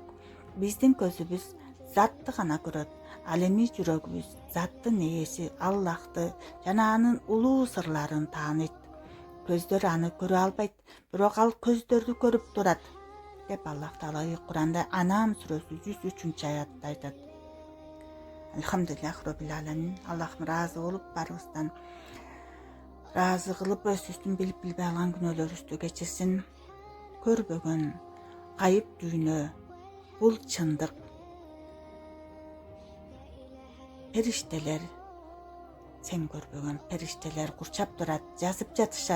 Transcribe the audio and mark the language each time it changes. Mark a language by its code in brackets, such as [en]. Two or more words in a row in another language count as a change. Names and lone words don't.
[ky] Биздин көзүбүз затты гана көрөт, ал эми жүрөгүбүз заттын ээси Аллахты жана анын улуу сырларын тааныйт. Көздөр аны көрө албайт, бирок ал көздөрдү көрүп турат, деп Аллах Таала Ыйык Куранда Анам сүрөсү 103 аятта айтат. [ar] الحمد لله رب العالمين. [ky] Аллахым ыраазы болуп, барыбыздан ыраазы кылып, өзүбүздүн билип билбей алган күнөөлөрүбүздү кечирсин. Көрбөгөн кайып дүйнө бул чындык. Периштелер, сен көрбөгөн периштелер курчап турат, жазып жатышат.